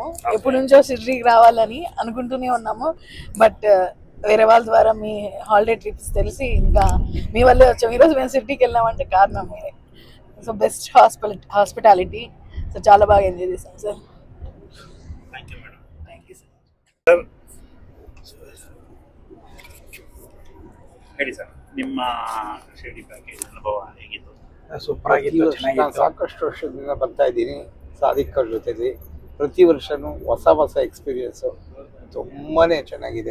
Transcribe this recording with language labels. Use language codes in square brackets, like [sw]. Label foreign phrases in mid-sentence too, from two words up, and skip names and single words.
[te] ఎప్పటి నుంచో షిరిడికి రావాలని అనుకుంటూనే ఉన్నాము, బట్ వేరే వాళ్ళ ద్వారా మీ [en] holiday trips [te] తెలిసి ఇంకా మీ వల్లే వచ్చాము. ఈరోజు మేము షిరిడికి వెళ్ళామంటే కారణం మీరే. [en] So best hospitality. [te] సో చాలా బాగా ఎంజాయ్ చేశాం సార్. [en] Thank you madam. Thank you ಸರ್. [kn] ಹೇಳಿ ಸರ್, ನಿಮ್ಮ ಶಿರ್ಡಿ ಪ್ಯಾಕೇಜ್ ಅನುಭವ ಹೇಗಿತ್ತು? ಸೂಪರ್ ಆಗಿತ್ತು, ಚೆನ್ನಾಗಿತ್ತು. ಸಾಕಷ್ಟು ವರ್ಷದಿಂದ ಬರ್ತಾ ಇದ್ದೀನಿ ಸಾದಿಕ್ ಅವ್ರ ಜೊತೆಲಿ. ಪ್ರತಿ ವರ್ಷನೂ ಹೊಸ ಹೊಸ ಎಕ್ಸ್ಪೀರಿಯನ್ಸು ತುಂಬಾ ಚೆನ್ನಾಗಿದೆ.